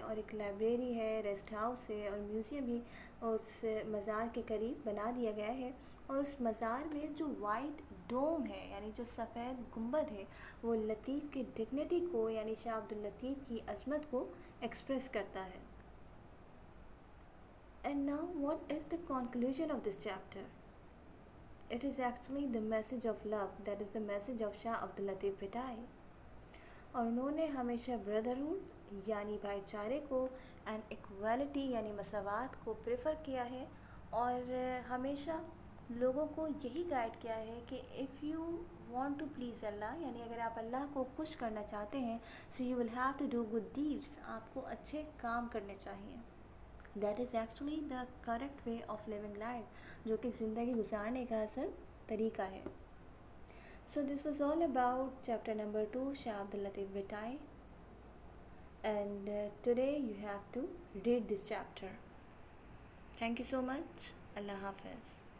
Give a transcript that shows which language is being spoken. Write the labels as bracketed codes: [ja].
[ur] اور ایک لائبریری ہے، ریسٹ ہاؤس ہے، اور میوزیم بھی اس مزار کے قریب بنا دیا گیا ہے. اور اس مزار میں جو وائٹ ڈوم ہے یعنی جو سفید گنبد ہے، وہ لطیف کی ڈگنیٹی کو یعنی شاہ عبداللطیف کی عظمت کو ایکسپریس کرتا ہے. [en] And now what is the conclusion of this chapter? It is actually the message of love, that is the message of Shah Abdul-Latif Bhittai. [ur] اور انہوں نے ہمیشہ بردرہوڈ یعنی بھائی چارے کو اینڈ ایکویلٹی یعنی مساوات کو پریفر کیا ہے، اور ہمیشہ لوگوں کو یہی گائیڈ کیا ہے کہ [en] if you want to please Allah, [ur] یعنی اگر آپ اللہ کو خوش کرنا چاہتے ہیں، [en] so you will have to do good deeds, [ur] آپ کو اچھے کام کرنے چاہیے. [en] that is actually the correct way of living life, [ur] جو کہ زندگی گزارنے کا اصل طریقہ ہے. [en] So this was all about chapter number 2, Shah Abdul-Latif Bhittai. and today you have to read this chapter. Thank you so much. Allah Hafiz.